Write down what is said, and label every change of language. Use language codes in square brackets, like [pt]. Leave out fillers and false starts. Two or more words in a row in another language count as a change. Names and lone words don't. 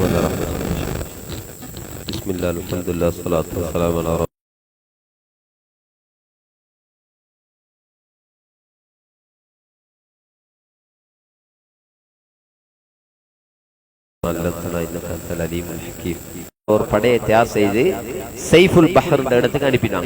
[ar] بسم الله الحمد لله الصلاة والسلام على رسول [ta] ஒரு படையை தயார் செய்து சைஃபுல் பஹர் இடத்துக்கு அனுப்பினாங்க.